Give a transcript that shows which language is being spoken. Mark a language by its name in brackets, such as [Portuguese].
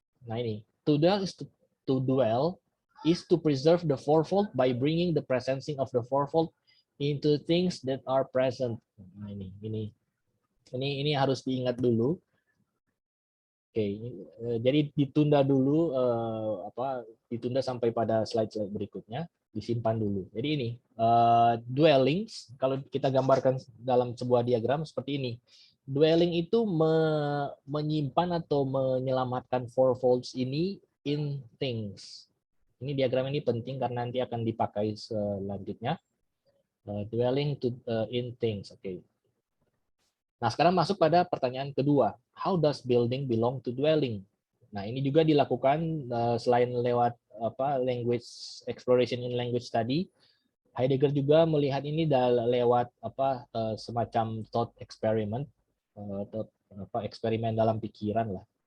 [Indonesian] Nah ini, [English] to dwell is to preserve the fourfold by bringing the presencing of the fourfold into things that are present. [Indonesian] Nah ini harus diingat dulu. Oke, jadi ditunda dulu ditunda sampai pada slide berikutnya, disimpan dulu. Jadi ini dwellings, kalau kita gambarkan dalam sebuah diagram seperti ini. Dwelling itu menyimpan atau menyelamatkan fourfolds ini in things. Ini diagram ini penting karena nanti akan dipakai selanjutnya. Dwelling in things. Oke. Nah, sekarang masuk pada pertanyaan kedua. [English] How does building belong to dwelling? [Indonesian] Nah, ini juga dilakukan selain lewat [English] language exploration in language study. [Indonesian] Heidegger juga melihat ini lewat semacam thought experiment, eksperimen dalam pikiran lah.